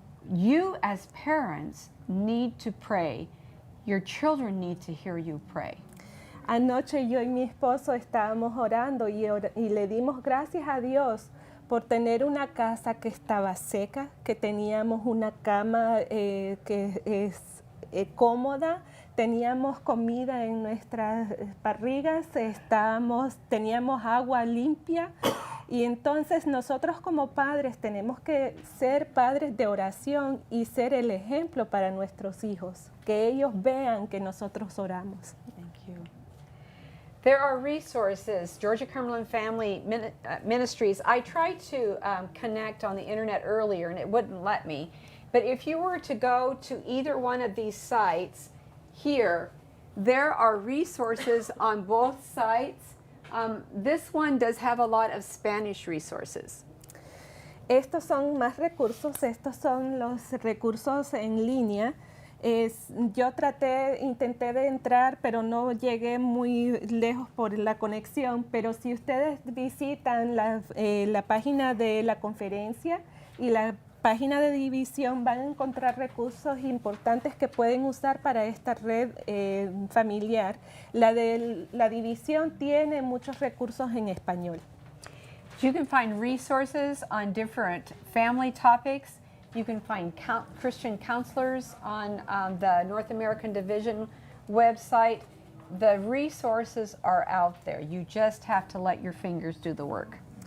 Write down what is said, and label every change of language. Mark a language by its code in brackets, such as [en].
[en] You as parents need to pray. Your children need to hear you pray. [es] Anoche yo y mi esposo estábamos orando y le dimos gracias a Dios por tener una casa que estaba seca, que teníamos una cama que es cómoda, teníamos comida en nuestras barrigas, teníamos agua limpia. Y entonces nosotros como padres tenemos que ser padres de oración y ser el ejemplo para nuestros hijos, que ellos vean que nosotros oramos. [en] Thank you. There are resources, Georgia-Cumberland Family Ministries. I tried to connect on the internet earlier and it wouldn't let me. But if you were to go to either one of these sites here, there are resources on both sites. This one does have a lot of Spanish resources. [es] Estos son más recursos, estos son los recursos en línea. Yo intenté de entrar, pero no llegué muy lejos por la conexión. Pero si ustedes visitan la página de la conferencia y la página de división, van a encontrar recursos importantes que pueden usar para esta red familiar. La de la división tiene muchos recursos en español. [en] You can find resources on different family topics. You can find Christian counselors on the North American Division website. The resources are out there. You just have to let your fingers do the work.